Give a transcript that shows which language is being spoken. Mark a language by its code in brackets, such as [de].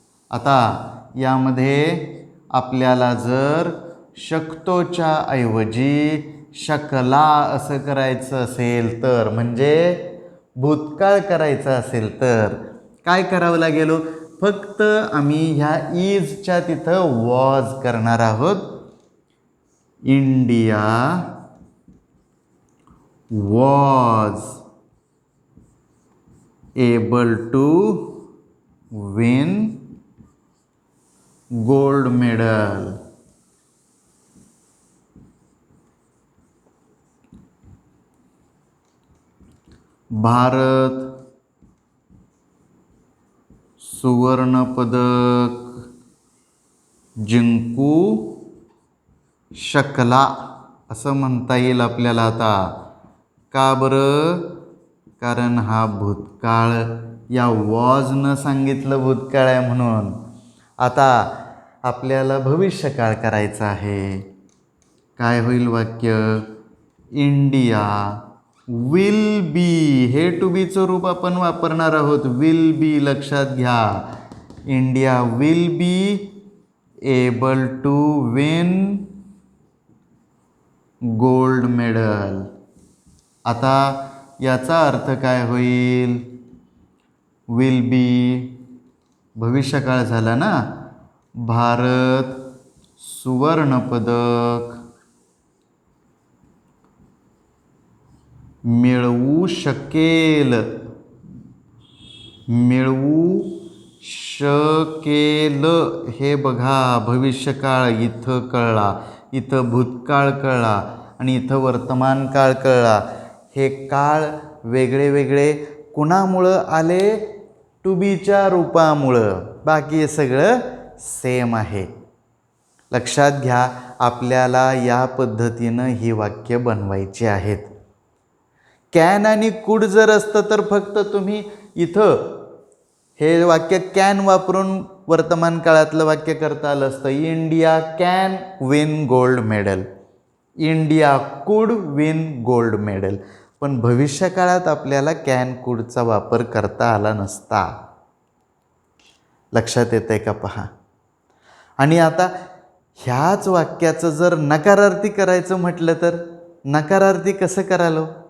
[mr] आता यामध्ये आपल्याला जर शकतोच्या ऐवजी शकला असं करायचं असेल तर, म्हणजे भूतकाळ करायचा असेल तर काय करावं लागेल? फक्त आम्ही ह्या इजच्या तिथं वॉज करणार आहोत. [en] India was able to win gold medal. [mr] Bharat सुवर्णपदक जिंकू शकला असं म्हणता येईल आपल्याला. आता का बरं? कारण हा भूतकाळ, या वॉजनं सांगितलं भूतकाळ आहे म्हणून. आता आपल्याला भविष्यकाळ करायचं आहे. काय होईल वाक्य? [en] India will be. [mr] हे टू बीचं रूप आपण वापरणार आहोत. [en] will be [mr] लक्षात घ्या. [en] India will be able to win gold medal. [mr] आता याचा अर्थ काय होईल? [en] will be [mr] भविष्यकाळ झाला ना. भारत सुवर्णपदक मिळवू शकेल. मिळवू शकेल हे बघा, भविष्यकाळ इथं कळला, इथं भूतकाळ कळला आणि इथं वर्तमान काळ कळला. हे काळ वेगळे वेगळे कुणामुळं आले? टू बीच्या रूपामुळं. बाकी सगळं सेम आहे. लक्षात घ्या, आपल्याला या पद्धतीनं ही वाक्य बनवायची आहेत. कॅन आणि कुड जर असतं तर फक्त तुम्ही इथं हे वाक्य कॅन वापरून वर्तमान काळातलं वाक्य करता आलं असतं. [en] India can win gold medal. India could win gold medal. [mr] पण भविष्यकाळात आपल्याला कॅन कुडचा वापर करता आला नसता. लक्षात येत आहे का? पहा. आणि आता ह्याच वाक्याचं जर नकारार्थी करायचं म्हटलं तर नकारार्थी कसं करालो?